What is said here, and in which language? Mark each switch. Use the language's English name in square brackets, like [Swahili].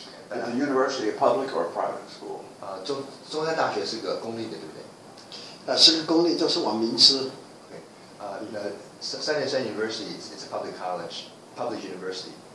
[English] Is the university a public or a private school? [Chinese] 中山大学是个公立的，对不对？是个公立，就是往民资。 [English] Okay. Sun University is a public university.